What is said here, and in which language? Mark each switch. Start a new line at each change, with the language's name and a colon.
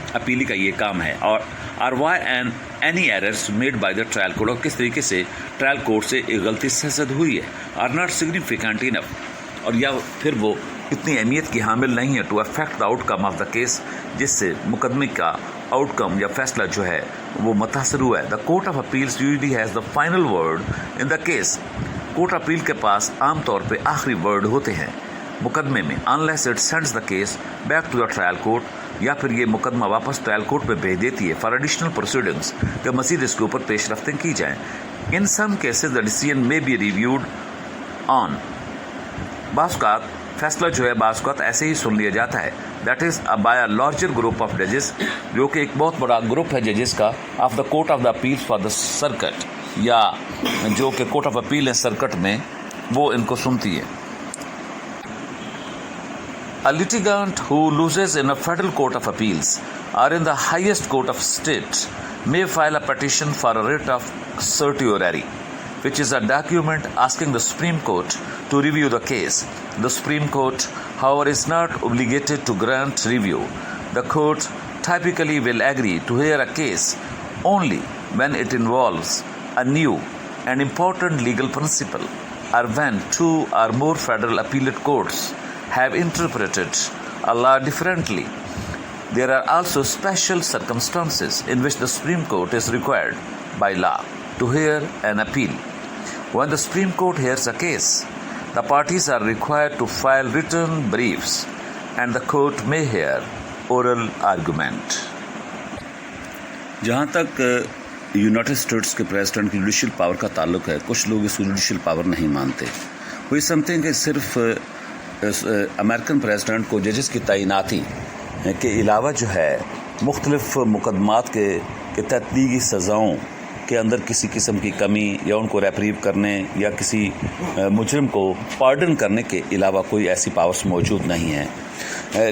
Urdu: اپیلی کا یہ کام ہے. اور
English: why and any errors made by the trial court,
Urdu: اور کس طریقے سے ٹرائل کورٹ سے ایک غلطی سرزد ہوئی ہے,
English: are not significant enough,
Urdu: اور یا پھر وہ اتنی اہمیت کی حامل نہیں ہے
English: to affect the outcome of the case,
Urdu: جس سے مقدمے کا آؤٹ کم یا فیصلہ جو ہے وہ متاثر ہوا ہے.
English: The court of appeals usually has the final word in the case.
Urdu: Court appeal کے پاس عام طور پہ آخری ورڈ ہوتے ہیں مقدمے میں,
English: unless it sends the case back to the trial court,
Urdu: یا پھر یہ مقدمہ واپس ٹرائل کورٹ میں بھیج دیتی ہے
English: for additional proceedings,
Urdu: کہ مزید اس کے اوپر پیش رفتیں کی جائیں.
English: in some cases the decision may be reviewed on,
Urdu: بعض اوقات فیصلہ جو ہے بعض اوقات ایسے ہی سن لیا جاتا ہے,
English: that is by a larger group of ججز,
Urdu: جو کہ ایک بہت بڑا گروپ ہے ججز کا,
English: of the court of the appeal for the circuit,
Urdu: یا جو کہ کورٹ آف اپیل ہے سرکٹ میں, وہ ان کو سنتی ہے.
English: A litigant who loses in a federal court of appeals or in the highest court of state may file a petition for a writ of certiorari, which is a document asking the Supreme Court to review the case. The Supreme Court, however, is not obligated to grant review. The court typically will agree to hear a case only when it involves a new and important legal principle, or when two or more federal appellate courts have interpreted a law differently. There are also special circumstances in which the Supreme Court is required by law to hear an appeal. When the Supreme Court hears a case, the parties are required to file written briefs, and the court may hear oral argument.
Urdu: جہاں تک United States کے president کی judicial power کا تعلق ہے, کچھ لوگ اس کو جوڈیشل پاور نہیں مانتے. وہ سمجھتے ہیں کہ صرف امریکن پریزیڈنٹ کو ججز کی تعیناتی کے علاوہ جو ہے مختلف مقدمات کے تحت دی گئی سزاؤں کے اندر کسی قسم کی کمی, یا ان کو ریپریو کرنے یا کسی مجرم کو پارڈن کرنے کے علاوہ کوئی ایسی پاورز موجود نہیں ہیں.